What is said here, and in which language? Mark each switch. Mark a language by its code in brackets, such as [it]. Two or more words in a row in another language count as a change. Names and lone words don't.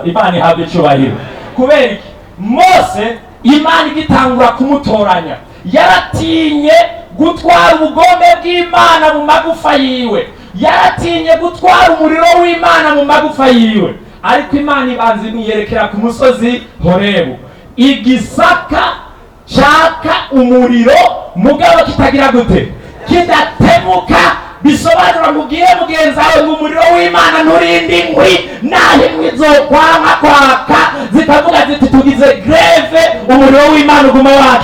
[rn] Imana ihabwa icubahiro. Kubera iki? Mose Imana igitangura kumutoranya yaratinye gutwara ubugombe bw'Imana mu magufa yiwe, yaratinye gutwara umuriro w'Imana mu magufa yiwe. Ariko Imana ibanza imwiyerekera ku musozi Horebu, igisaka cyaka umuriro mugabo kitagira gute? Kidatemuka. Bisobanura mubwire mugenzi wawe ngo umuriro w'Imana nturinde inkwi, naho inkwi zokwanga kwaka zikavuga ziti tugize greve, umuriro w'Imana uguma waka.